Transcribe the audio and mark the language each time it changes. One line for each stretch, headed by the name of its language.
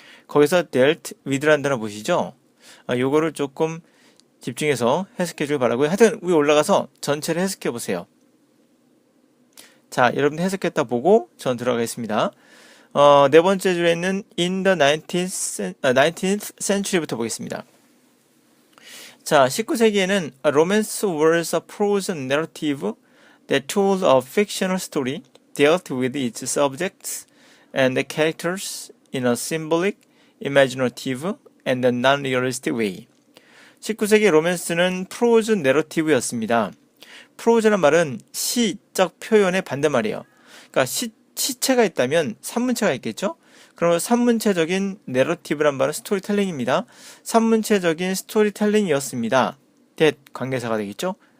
Korean: 거기서 dealt with라는 단어 보시죠? 요거를 조금 집중해서 해석해 주길 바라고요. 하여튼 위에 올라가서 전체를 해석해 보세요. 자, 여러분 해석했다 보고 전 들어가겠습니다. 네 번째 줄에 있는
English: in the 19th century
Korean: 부터 보겠습니다. 자, 19세기에는
English: romance was a prose narrative that told a fictional story, dealt with its subjects and the characters in a symbolic, imaginative, and non-realistic way.
Korean: 19세기 로맨스는 프로즈 내러티브였습니다. 프로즈란 말은 시적 표현의 반대말이에요. 그러니까 시체가 있다면 산문체가 있겠죠? 그러면 산문체적인 내러티브란 말은 스토리텔링입니다. 산문체적인 스토리텔링이었습니다. that 관계사가 되겠죠?